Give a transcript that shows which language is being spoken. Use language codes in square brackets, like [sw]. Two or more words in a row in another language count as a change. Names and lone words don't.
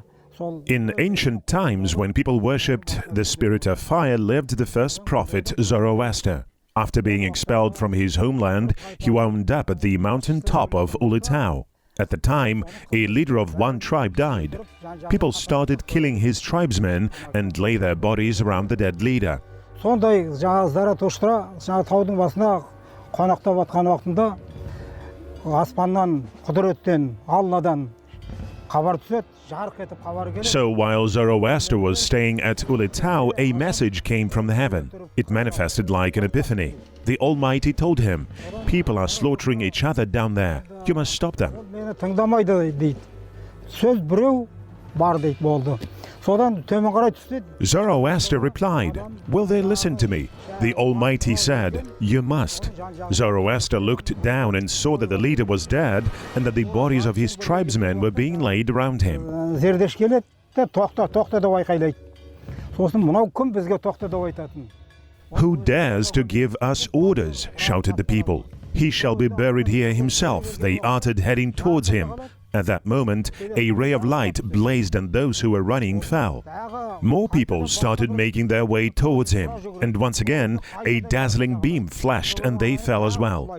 [en] In ancient times, when people worshipped the spirit of fire, lived the first prophet Zoroaster. After being expelled from his homeland, he wound up at the mountain top of Ulytau. At the time, a leader of one tribe died. People started killing his tribesmen and lay their bodies around the dead leader. [kk] Сондай Заратуштра таудың басына қонақтап жатқан уақытында аспаннан, құдіреттен, Алладан хабар түседі, жарқ етіп хабар келеді. [en] So while Zoroaster was staying at Ulytau, a message came from heaven. It manifested like an epiphany. The Almighty told him, people are slaughtering each other down there. You must stop them. [kk] Мені тыңдамайды дейді. Сөз біреу бар дейді болды. Содан төмен қарай түсті. [en] Zoroaster replied, will they listen to me? The Almighty said, you must. Zoroaster looked down and saw that the leader was dead and that the bodies of his tribesmen were being laid around him. [kk] Зердеш келеді, тоқта, тоқта деп айқайлайды. Сосын мынау кім бізге тоқта деп айтатын? [en] Who dares to give us orders? Shouted the people. He shall be buried here himself, they uttered, heading towards him. At that moment, a ray of light blazed and those who were running fell. More people started making their way towards him, and once again, a dazzling beam flashed and they fell as well.